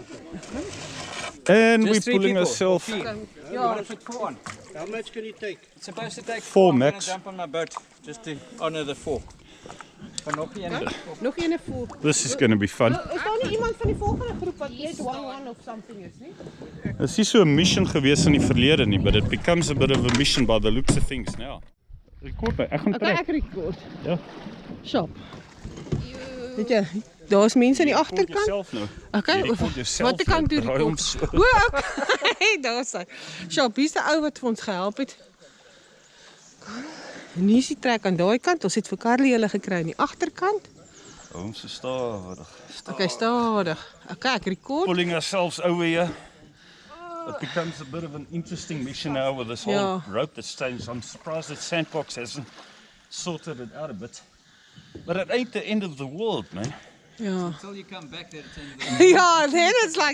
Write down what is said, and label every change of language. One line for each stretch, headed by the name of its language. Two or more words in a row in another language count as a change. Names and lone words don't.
English: And just we're pulling ourselves. How much can you take? It's supposed to take 4 max. I'm going to jump on my boat just to honor the 4. This is going to be fun.
Afrikaans: It's nie so 'n mission gewees in die verlede nie,
English: but it becomes a bit of a mission by the looks of things now.
Afrikaans: Record my. Ek record. Ja. Shop. Weet jy, daar's mense aan die agterkant. Okay, wat ek kan doen record. O, okay. Daar's hy. Shop, hier's 'n ou wat vir ons gehelp het. En hier is die trek aan daai kant. Ons het vir Carly hulle gekry aan die agterkant. Ons is stadig. Okay, stadig. Okay, ek record.
English: Pulling ourselves over here. It becomes a bit of an interesting mission now with this whole rope that stays. I'm surprised that Sandbox hasn't sorted it out a bit. But it ain't the end of the world, man. Yeah. Until you come back there, it's end of the world. Yeah, then it's like